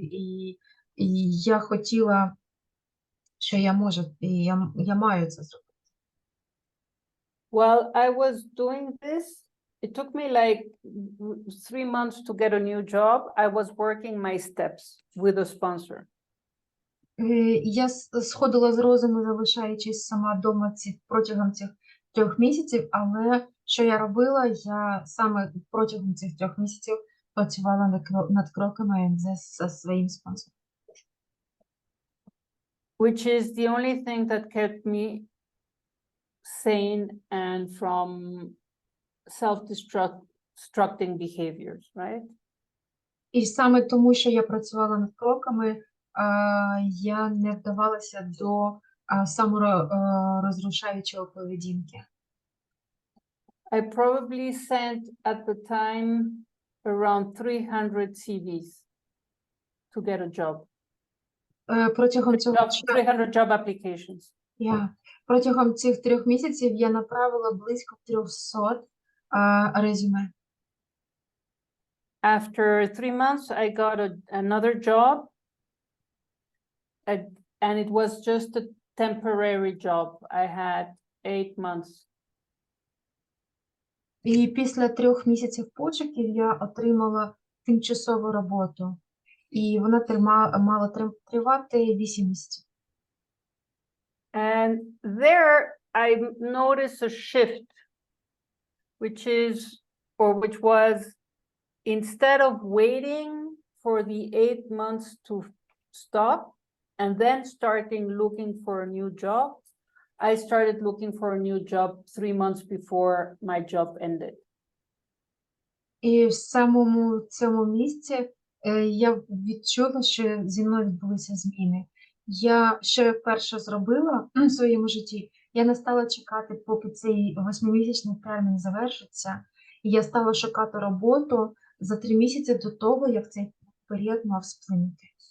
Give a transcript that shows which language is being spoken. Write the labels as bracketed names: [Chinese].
[Ukrainian] І я хотіла, що я можу, і я маю це зробити. [English] While I was doing this, it took me like 3 months to get a new job. I was working my steps with a sponsor. [Ukrainian] Я сходила з розуму, залишаючись сама вдома протягом цих 3 місяців, але що я робила? Я саме протягом цих 3 місяців працювала над кроками зі своїм спонсором. [English] Which is the only thing that kept me sane and from self-destructing behaviors, right? [Ukrainian] І саме тому, що я працювала над кроками, я не вдавалася до саморозрушаючого поведінки. [English] I probably sent at the time around 300 CVs to get a job. [Ukrainian] Протягом цього [English] 300 job applications. [Ukrainian] Протягом цих 3 місяців я направила близько 300 резюме. [English] After 3 months, I got another job, and it was just a temporary job. I had 8 months. [Ukrainian] І після 3 місяців пошуків я отримала тимчасову роботу. І вона мала тривати 8 місяців. [English] And there I noticed a shift, which was, instead of waiting for the 8 months to stop and then looking for a new job, I started looking for a new job 3 months before my job ended. [Ukrainian] І в самому цьому місці я відчула, що зі мною відбулися зміни. Що я перше зробила в своєму житті, я не стала чекати, поки цей 8-місячний термін завершиться, і я стала шукати роботу за 3 місяці до того, як цей період мав сплинути.